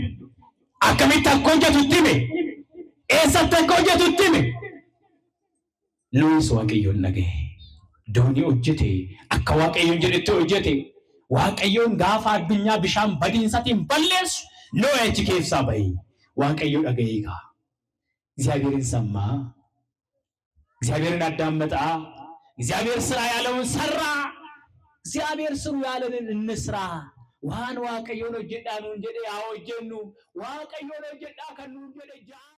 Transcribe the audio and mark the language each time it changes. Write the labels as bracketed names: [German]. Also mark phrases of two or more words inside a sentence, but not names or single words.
[Oromo] Akkamitti akka hojjetutti hime, eessatti akka hojjetutti hime. Nuyis waaqayyoon dhagaye. Doonii hojjete akka waaqayyoon jedhetti hojjete. Waaqayyoon gaafa addunyaa bishaan badiinsatiin balleessu Noah achi keessaa bahe. Waaqayyo dhagaye egaa. [Amharic] እግዚአብሔርን ሰማ። እግዚአብሔርን አዳመጣ። እግዚአብሔር ስራ ያለውን ሰራ። እግዚአብሔር ስሩ ያለንን እንስራ። ዋን [Oromo] waaqayyoon hojjedhaa nuun jedhe haa hojjennu. waaqayyoon hojjedhaa kan nuun jedhe